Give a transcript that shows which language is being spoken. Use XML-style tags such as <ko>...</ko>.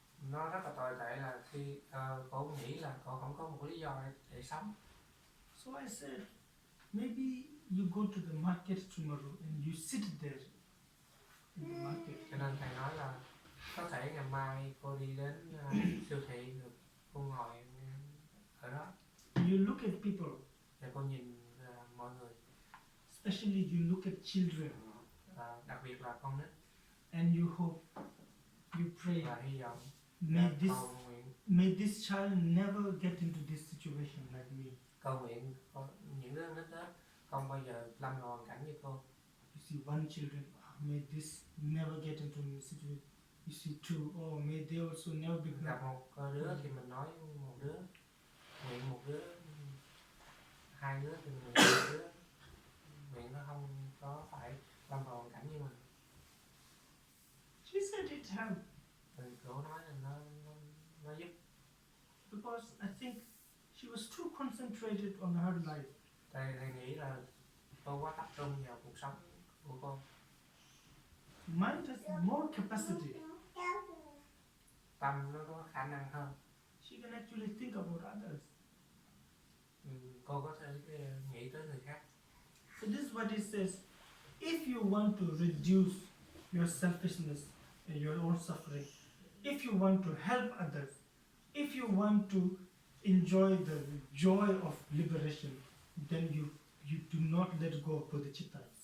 <vi>Nó rất là tồi tệ là khi cô nghĩ là cô không có một lý do để sống.</vi> <en>So I said, maybe you go to the market tomorrow and you sit there in the market.</en> <vi>Cho nên thầy nói là có thể ngày mai cô đi đến siêu thị, rồi cô ngồi ở đó.</vi> <en>You look at people,</en> <vi>Và cô nhìn mọi người,</vi> <en>especially you look at children,</en> <vi>đặc biệt là con nít,</vi> <en>and you hope, you pray,</en> <vi>và hy vọng cầu nguyện,</vi> <en>may this child never get into this situation like me.</en> <vi>cầu nguyện những đứa nít đó không bao giờ lâm vào hoàn cảnh như cô.</vi> <en>You see one children, may this never get into a situation. You see two, may they also never become.</en> <vi>Gặp một đứa thì mình nói một đứa, nguyện một đứa, hai đứa thì nguyện một đứa, nguyện nó không có phải lâm vào hoàn cảnh như mình.</vi> <en>She said it helped</en> <vi>Thì cô nói là nó giúp.</vi> <en>because I think she was too concentrated on her life.</en> <vi>Thầy nghĩ là cô quá tập trung vào cuộc sống của cô.</vi> <en>Mind has more capacity.</en> <vi>Tâm nó có khả năng hơn.</vi> <en>She can actually think about others.</en> <vi>Cô có thể nghĩ tới người khác.</vi> <en>So this is what it says. If you want to reduce your selfishness and your own suffering, if you want to help others, if you want to enjoy the joy of liberation, then you do not let go of bodhicitta.</en>